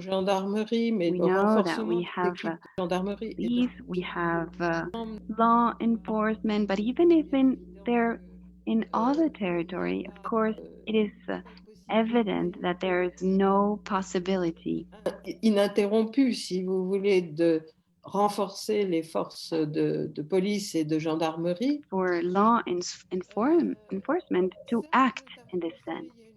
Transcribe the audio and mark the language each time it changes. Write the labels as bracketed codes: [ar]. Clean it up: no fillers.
[en] We know that we have police, we have law enforcement, but even if they're in all the territory, of course, it is evident that there is no possibility [fr] ininterrompu, si vous voulez, de renforcer les forces de police et de gendarmerie [en] for law enforcement to act in this sense.